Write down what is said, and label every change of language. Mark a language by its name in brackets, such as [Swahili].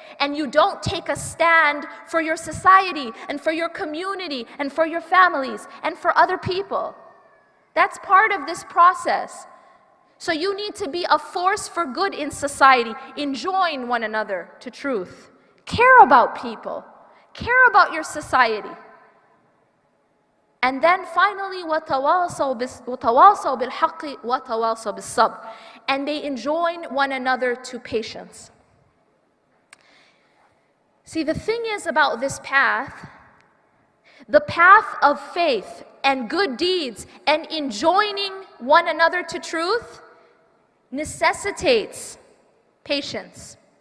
[English] And you don't take a stand for your society and for your community and for your families and for other people. That's part of this process. So you need to be a force for good in society. Enjoin one another to truth. Care about people. Care about your society. And then finally, [Arabic] وَتَوَاصَوْا بِالْحَقِّ وَتَوَاصَوْا بِالصَّبْرِ. [English] And they enjoin one another to patience. See, the thing is about this path, the path of faith and good deeds and enjoining one another to truth necessitates patience.